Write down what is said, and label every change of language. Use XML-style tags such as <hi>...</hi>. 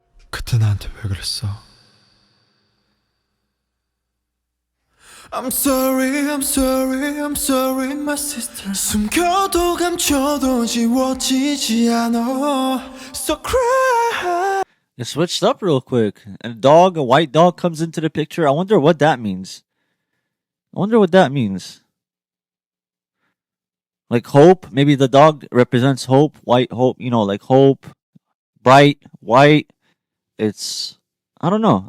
<ko>그때 나한테 왜 그랬어?</ko> <en>I'm sorry, I'm sorry, I'm sorry, my sister.</en> <ko>숨겨도 감춰도 지워지지 않아.</ko> <en>So cry. It switched up real quick. And a white dog comes into the picture. I wonder what that means. Like hope. Maybe the dog represents hope. White hope. Like hope. Bright. White. It's... I don't know.</en>